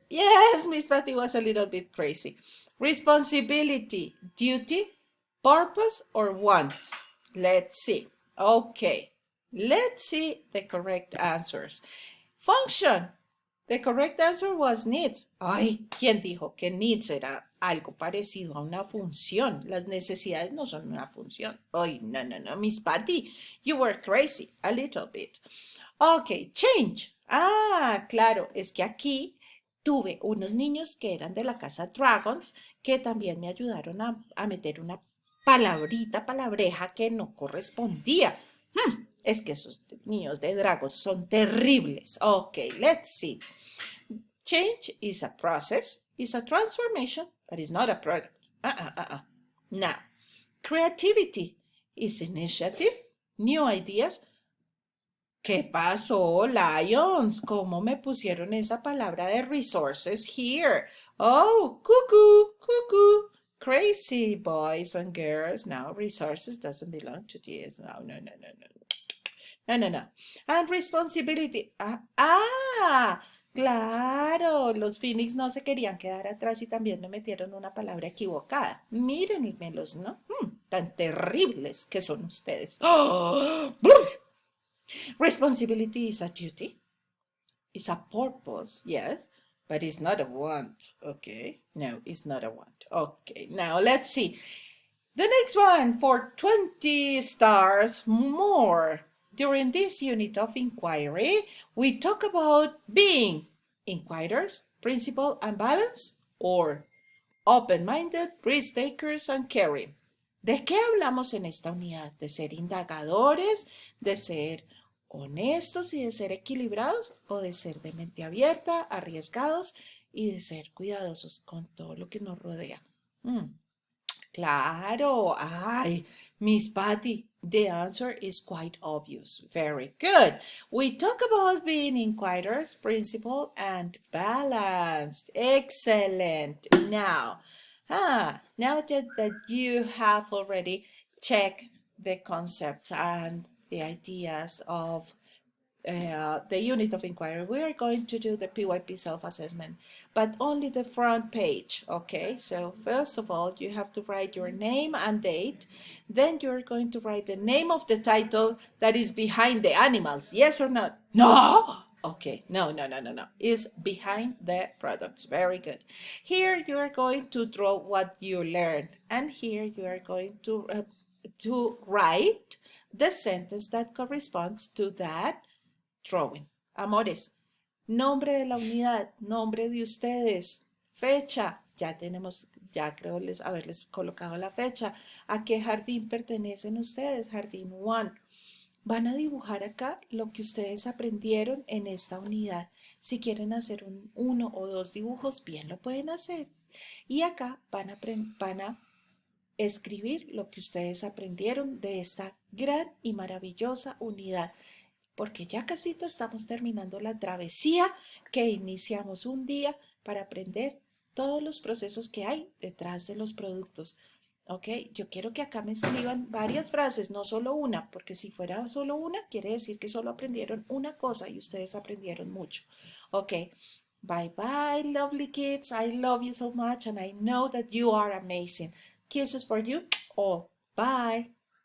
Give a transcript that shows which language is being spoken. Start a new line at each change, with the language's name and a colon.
English: Yes, Miss Patty was a little bit crazy. Responsibility, duty, purpose, or wants. Let's see. Okay, let's see the correct answers. Function. The correct answer was needs.
Spanish: Ay, ¿quién dijo que needs era algo parecido a una función? Las necesidades no son una función. Ay,
English: no, no, no, Miss Patty, you were crazy a little bit. Ok, change.
Spanish: Claro, es que aquí tuve unos niños que eran de la casa Dragons que también me ayudaron a meter una palabrita, palabreja que no correspondía. Es que esos niños de Dragons son terribles.
English: Ok, let's see. Change is a process, is a transformation, but it's not a product. Now, creativity is initiative, new ideas.
Spanish: ¿Qué pasó, Lions? ¿Cómo me pusieron esa palabra de resources here?
English: Oh, cuckoo, cuckoo. Crazy boys and girls. Now, resources doesn't belong to this. No, no, no, no, no. No, no, no. And responsibility.
Spanish: Claro, los Phoenix no se querían quedar atrás y también me metieron una palabra equivocada. Mírenmelos, ¿no? Tan terribles que son ustedes. ¡Oh!
English: Responsibility is a duty. It's a purpose, yes, but it's not a want. Okay, no, it's not a want. Okay, now let's see. The next one for 20 stars more. During this unit of inquiry, we talk about being inquirers, principled and balanced, or open-minded, risk-takers, and caring.
Spanish: ¿De qué hablamos en esta unidad? ¿De ser indagadores? ¿De ser honestos y de ser equilibrados? ¿O de ser de mente abierta, arriesgados y de ser cuidadosos con todo lo que nos rodea? Claro. Ay,
English: Miss Patty, the answer is quite obvious. Very good. We talk about being inquirers, principled, and balanced. Excellent. Now that you have already checked the concepts and the ideas of the unit of inquiry, we are going to do the PYP self-assessment, but only the front page, okay? So first of all, you have to write your name and date. Then you're going to write the name of the title that is behind the animals. Yes or not? No? Okay, no. Is behind the products. Very good. Here you are going to draw what you learned, and here you are going to write the sentence that corresponds to that drawing.
Spanish: Amores, nombre de la unidad, nombre de ustedes, fecha. Ya tenemos, ya creo haberles colocado la fecha. ¿A qué jardín pertenecen ustedes? Jardín 1. Van a dibujar acá lo que ustedes aprendieron en esta unidad. Si quieren hacer uno o dos dibujos, bien lo pueden hacer. Y acá van a escribir lo que ustedes aprendieron de esta gran y maravillosa unidad, porque ya casito estamos terminando la travesía que iniciamos un día para aprender todos los procesos que hay detrás de los productos. Ok, yo quiero que acá me escriban varias frases, no solo una, porque si fuera solo una, quiere decir que solo aprendieron una cosa y ustedes aprendieron mucho.
English: Ok, bye bye, lovely kids. I love you so much and I know that you are amazing. Kisses for you all. Bye.